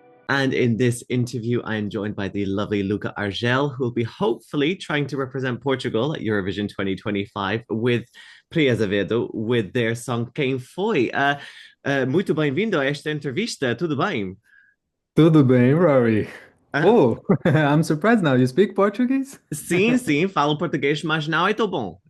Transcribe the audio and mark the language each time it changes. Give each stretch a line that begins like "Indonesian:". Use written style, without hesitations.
English: And in this interview, I am joined by the lovely Luca Argel, who will be hopefully trying to represent Portugal at Eurovision 2025 with Pri Azevedo, with their song Quem Foi.
Portuguese: Muito bem-vindo a esta entrevista, tudo bem? Tudo bem, Rory? Uh,
English: Oh, I'm surprised now. You speak Portuguese?
Portuguese: Sim, sim, falo português, mas não é tão bom.